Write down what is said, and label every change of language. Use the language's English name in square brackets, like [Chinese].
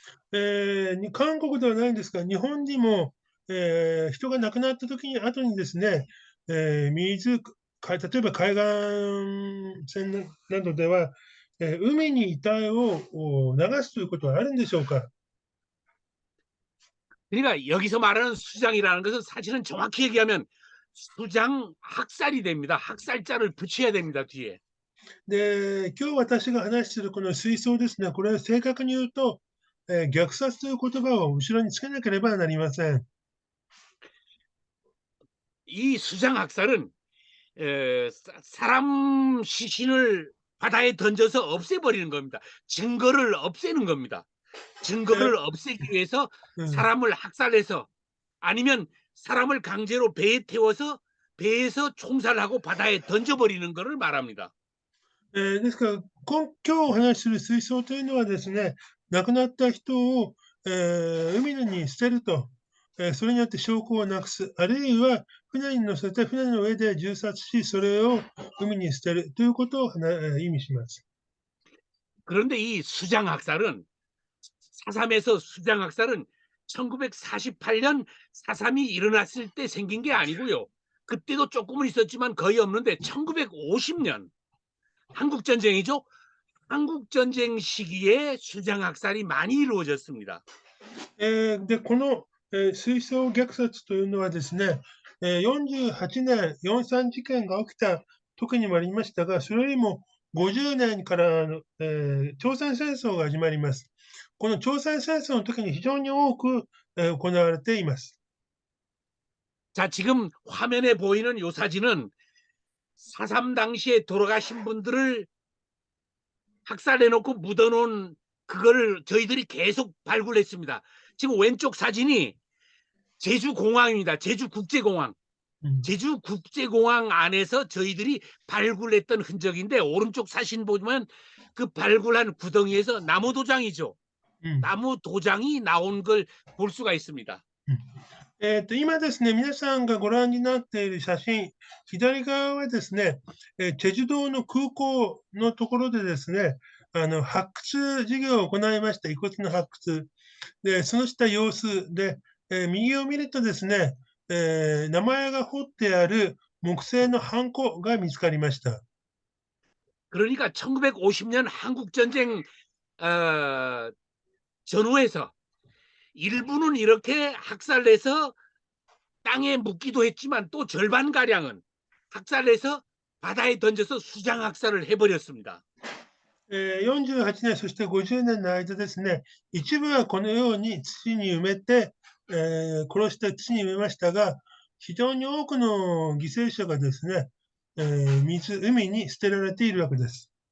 [Japanese] 韓国ではないんですが、日本にも、人が亡くなった時に後にですね、例えば海岸線などでは、海に遺体を流すということはあるんでしょうか？ [Korean] 그러니까 여기서 말하는 수장이라는 것은 사실은 정확히 얘기하면 수장 학살이 됩니다. 학살자를 붙여야 됩니다, 뒤에. [Japanese] で、今日私が話しているこの水槽ですね、これは正確に言うと、虐殺という言葉を後ろにつけなければなりません。 [Korean] 이 수장 학살은 사람 시신을 바다에 던져서 없애버리는 겁니다. 증거를 없애는 겁니다. 증거를 없애기 위해서 사람을 학살해서 아니면 사람을 강제로 배에 태워서 배에서 총살하고 바다에 던져버리는 것을 말합니다. [Japanese] ですから、今日お話しする水槽というのはですね、亡くなった人を、海に捨てると、それによって証拠をなくす、あるいは船に乗せて船の上で銃殺し、それを海に捨てるということを意味します。 [Korean] 그런데 이 수장 학살은 4.3에서 수장 학살은 1948년 4.3이 일어났을 때 생긴 게 아니고요. 그때도 조금은 있었지만 거의 없는데 1950년 한국전쟁이죠. 한국전쟁 시기에 수장 학살이 많이 이루어졌습니다. [Japanese] で、この、水槽虐殺というのはですね、48年、4.3事件が起きた時にもありましたが、それよりも50年からの、朝鮮戦争が始まります。この朝鮮戦争の時に非常に多く、行われています。 [Korean] 자, 지금 화면에 보이는 요 사진은 4.3 당시에 돌아가신 분들을 학살해놓고 묻어놓은 그거를 저희들이 계속 발굴했습니다. 지금 왼쪽 사진이 제주공항입니다. 제주국제공항. 제주국제공항 안에서 저희들이 발굴했던 흔적인데 오른쪽 사진 보면 그 발굴한 구덩이에서 나무 도장이죠. 나무 도장이 나온 걸 볼 수가 있습니다. [Japanese] 今ですね、皆さんがご覧になっている写真、左側はですね、チェジュ島の空港のところでですね、発掘事業を行いました、遺骨の発掘。で、そのした様子で、右を見るとですね、名前が彫ってある木製のハンコが見つかりました。 [Korean] 그러니까 1950년 한국전쟁 전후에서 일부는 이렇게 학살해서 땅에 묻기도 했지만 또 절반가량은 학살해서 바다에 던져서 수장 학살을 해버렸습니다. [Japanese] 48年、そして50年の間ですね、一部はこのように土に埋めて、殺して土に埋めましたが、非常に多くの犠牲者がですね、海に捨てられているわけです。